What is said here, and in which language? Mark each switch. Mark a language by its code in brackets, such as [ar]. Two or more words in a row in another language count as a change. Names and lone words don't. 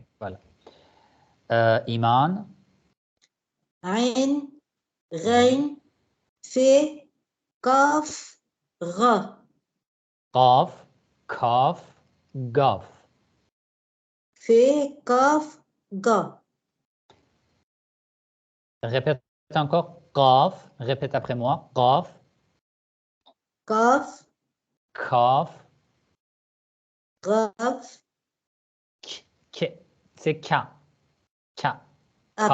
[fr] Voilà. Iman? [fa] عین، غین، فه، کاف، ره. قاف، کاف، گاف. فه، کاف، گا. [fr] Répète encore. Qaf. Répète après moi. Qaf, [fa] Kaf, kaf, raf, [fr] k. C'est K. K. ab,